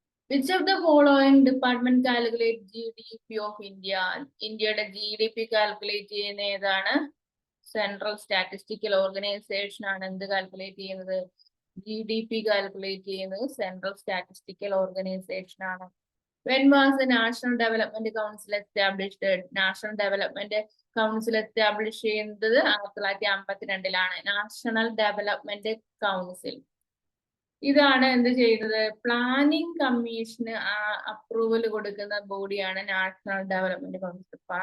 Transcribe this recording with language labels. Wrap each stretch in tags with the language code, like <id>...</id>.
<en>Which of the following department calculate GDP of India?</en> <ml>ഇന്ത്യയുടെ GDP calculate ചെയ്യുന്ന ഏതാണ്? Central statistical organisation ആണ് എന്ത് കാൽക്കുലേറ്റ് ചെയ്യുന്നത്? GDP കാൽക്കുലേറ്റ് ചെയ്യുന്നത് സെൻട്രൽ സ്റ്റാറ്റിസ്റ്റിക്കൽ ഓർഗനൈസേഷൻ ആണ്.</ml> <en>When was the National Development Council established?</en> <ml>National development council establish ചെയ്യുന്നത് 1952-ലാണ്. National development council ഇതാണ് എന്ത് ചെയ്യുന്നത്? പ്ലാനിംഗ് കമ്മീഷന് അപ്രൂവൽ കൊടുക്കുന്ന ബോഡിയാണ് നാഷണൽ ഡെവലപ്മെന്റ് കൗൺസിൽ.</ml>